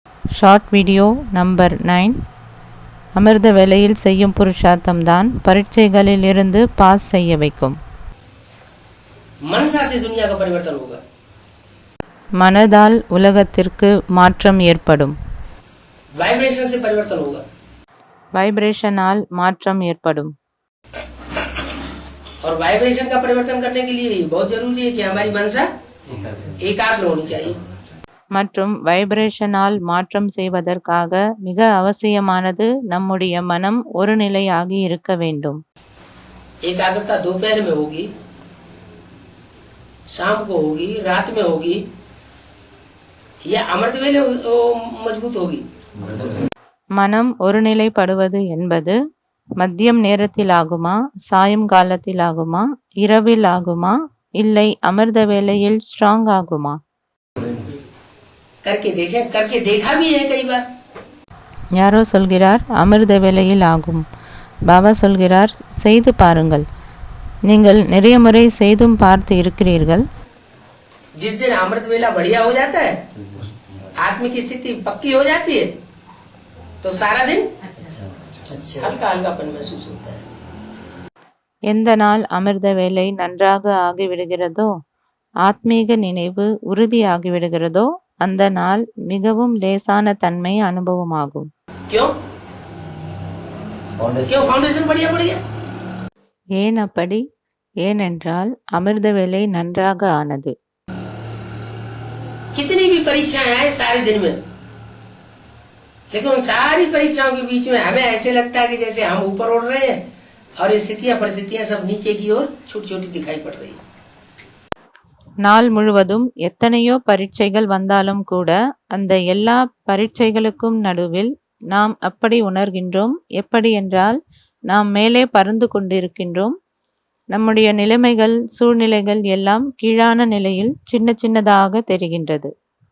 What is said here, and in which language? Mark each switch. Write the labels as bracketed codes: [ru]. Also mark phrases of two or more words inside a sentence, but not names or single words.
[en] short video number 9. [ta] அமிர்த வேளையில் செய்யும் புருஷார்த்தம்தான் பரீட்சைகளில் இருந்து பாஸ் செய்ய வைக்கும். [hi] मनसा से दुनिया का परिवर्तन होगा. [ta] மனதால் உலகத்திற்கு மாற்றம் ஏற்படும். [hi] वाइब्रेशन से परिवर्तन होगा. [ta] வைப்ரேஷனால் மாற்றம் ஏற்படும். [hi] और वाइब्रेशन का परिवर्तन करने के लिए बहुत जरूरी है कि हमारी मनसा एकाग्र होनी चाहिए. [ta] மற்றும் வைப்ரேஷனால் மாற்றம் செய்வதற்காக மிக அவசியமானது நம்முடைய மனம் ஒரு நிலையாகி இருக்க வேண்டும். [hi] एकाग्रता दोपहर में होगी, शाम को होगी, रात में होगी या अमृत वेले मजबूत होगी. [ta] மனம் ஒருநிலைப்படுவது என்பது மதியம் நேரத்தில் ஆகுமா, சாயங்காலத்தில் ஆகுமா, இரவில் ஆகுமா, இல்லை அமிர்த வேளையில் ஸ்ட்ராங் ஆகுமா? [hi] करके देखा भी है कई बार. [ta] யாரோ சொல்கிறார் அமிர்த வேளையில் ஆகும். பாபா சொல்கிறார் செய்து பாருங்கள். நீங்கள் நிறைய முறை செய்தும் பார்த்து இருக்கிறீர்கள். [hi] जिस दिन अमृत वेला बढ़िया हो जाता है, आत्मिक स्थिति पक्की हो जाती है, तो सारा दिन हल्का हल्कापन महसूस होता है. [ta] எந்த நாள் அமிர்த வேளை நன்றாக ஆகிவிடுகிறதோ, ஆத்மீக நினைவு உறுதியாகிவிடுகிறதோ, அந்த நாள் மிகவும் லேசான தன்மை அனுபவமாகும். [hi] क्यों फाउंडेशन बढ़िया बढ़िया. [ta] ஏன் அப்படி? ஏனென்றால் அமிர்த வேளை நன்றாக ஆனது. [hi] कितनी भी परीक्षाएं आए सारे दिन में, लेकिन उन सारी परीक्षाओं के बीच में हमें ऐसे लगता है कि जैसे हम ऊपर उड़ रहे हैं और ये स्थितियां परिस्थितियां सब नीचे की ओर छोटी छोटी दिखाई पड़ रही है. [ta] நாள் முழுவதும் எத்தனையோ பரீட்சைகள் வந்தாலும் கூட அந்த எல்லா பரீட்சைகளுக்கும் நடுவில் நாம் அப்படி உணர்கின்றோம். எப்படி என்றால் நாம் மேலே பறந்து கொண்டிருக்கின்றோம். நம்முடைய நிலைமைகள், சூழ்நிலைகள் எல்லாம் கீழான நிலையில் சின்ன சின்னதாக தெரிகின்றது.